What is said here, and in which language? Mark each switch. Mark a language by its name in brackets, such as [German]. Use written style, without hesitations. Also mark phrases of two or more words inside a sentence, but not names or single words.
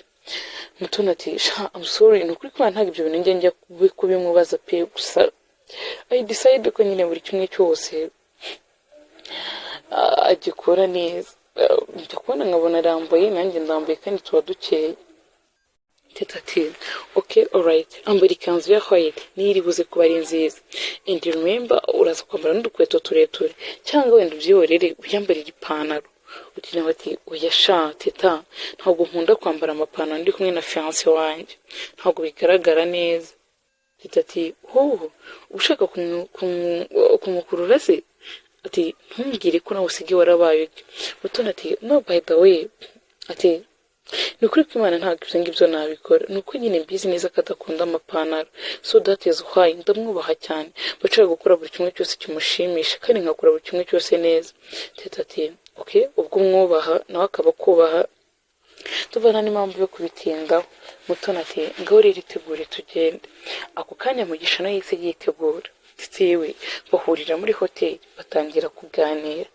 [Kinyarwanda] Mutoni ati, sha [English] I'm sorry, [Kinyarwanda] ni ukuri ko ntabwo ibyo bintu njya kubimubaza pe, gusa [English] I decide [Kinyarwanda] ko nyine buri kimwe cyose agikora neza. Njya kubona nkabona arambaye, nanjye ndambaye kandi tuba dukeye. Teta ati, [English] okay, alright, [Kinyarwanda] ambara ikanzu ya white niyo iri buze kuba ari nziza, [English] and remember [Kinyarwanda] uraza kwambara n'udukweto tureture cyangwa wenda ubyihorere uyambarira ipantaro. Uti nawe ati, oya sha teta, ntabwo nkunda kwambara amapantaro ndi kumwe na fiance wanjye, ntabwo bigaragara neza. Teta ati, oh, ushaka kumukurura se? Ati, ntumbwire ko nawe usigaye warabaye ujya. [English] Mutoni ati, no by the way. [Kinyarwanda] Ati, ni ukuri kw'Imana ntabwo ibyo ngibyo nabikora, ni uko nyine mbizi neza ko adakunda amapantaro, [English] so that is why [Kinyarwanda] ndamwubaha cyane, bashaka gukora buri kimwe cyose kimushimisha kandi nkakora buri kimwe cyose neza. Teta ati, okay, ubwo umwubaha nawe akaba akubaha, tuvana n'impamvu yo kubitindaho. Mutoni ati ngaho rero itegure tugende. Ako kanya Mugisha nawe yahise yitegura ndetse yewe bahurira muri hoteli batangira kuganira.